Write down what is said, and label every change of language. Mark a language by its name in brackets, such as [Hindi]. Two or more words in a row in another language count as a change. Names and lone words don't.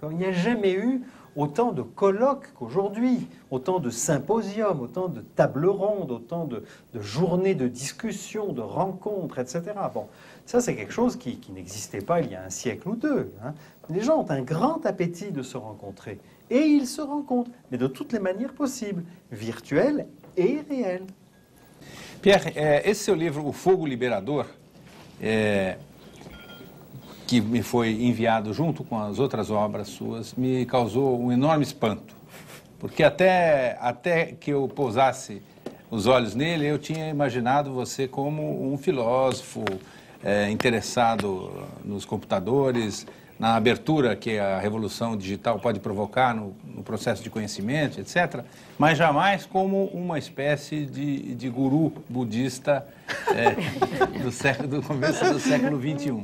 [French] Il n'y a jamais eu autant de colloques qu'aujourd'hui, autant de symposiums, autant de tables rondes, autant de journées de discussion, de rencontres, etc. Bon, ça c'est quelque chose qui n'existait pas il y a un siècle ou deux. Hein. Les gens ont un grand appétit de se rencontrer. Et ils se rencontrent, mais de toutes les manières possibles, virtuelles et réelles. [Portuguese] Pierre, esse seu livro, O Fogo Liberador, que me foi enviado junto com as outras obras suas, me causou um enorme espanto. Porque até que eu pousasse os olhos nele, eu tinha imaginado você como um filósofo interessado nos computadores, na abertura que a revolução digital pode provocar no processo de conhecimento, etc., mas jamais como uma espécie de guru budista do começo do século XXI.